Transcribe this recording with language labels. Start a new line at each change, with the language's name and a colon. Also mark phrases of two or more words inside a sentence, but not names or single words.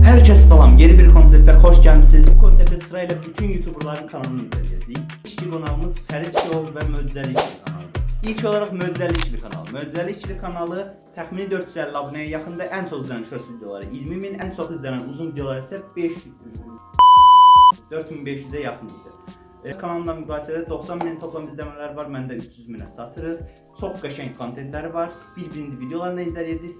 Turkish: Herkese salam, yeni bir konsepte hoş gelmişsiniz. Bu konsepte sırayla bütün YouTuber'ların kanalını inceleyeceğiz. İlk konağımız Ferit Show ve Möccəli İşli kanalı. İlk olarak Möccəli İşli kanalı.
Azerbaijani: Möccəli İşli kanalı təxmini 450 abunəyə yaxında, ən çox izlenen shorts videoları 20.000, ən çox izlenen uzun videolar isə 4500'e yaxın idi. Kanalımdan müqayisədə 90.000 toplam izləmələr var, məndə 300.000'ə çatırıq. Çox qəşəng kontentləri var. Bir-birində videolarını incələyəcəyik.